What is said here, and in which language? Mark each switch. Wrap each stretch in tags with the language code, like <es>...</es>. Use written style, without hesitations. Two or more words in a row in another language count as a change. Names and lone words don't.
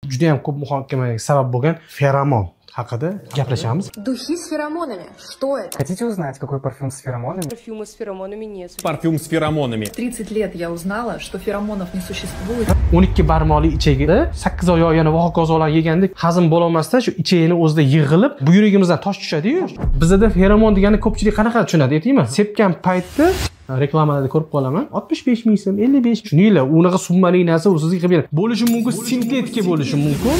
<uz>Juda ham ko'p muhokamaga sabab bo'lgan feromon haqida gaplashamiz.</uz> <ru>Духи с феромонами. Что это? Хотите узнать, какой парфюм с феромонами? Парфюмы с феромонами нет. Парфюм с феромонами. 30 лет я узнала, что феромонов не существует.</ru> <uz>12 barmoqli ichagida 8 oy yana va hokazolar yegandek hazm bo'la olmasdan shu ichagini o'zida yig'ilib, buyuragimizdan tosh tushadi-yu. Bizda feromon degani ko'pchilik qanaqa tushunadi, aytaymi? Sepgan paytda reklamalarda ko'rib qolaman. 65 ming so'm, 55. Shuningla, unaqa summali narsa u sizga qilib beradi. Bo'lishi mumkin, sintetika bo'lishi mumkin.</uz>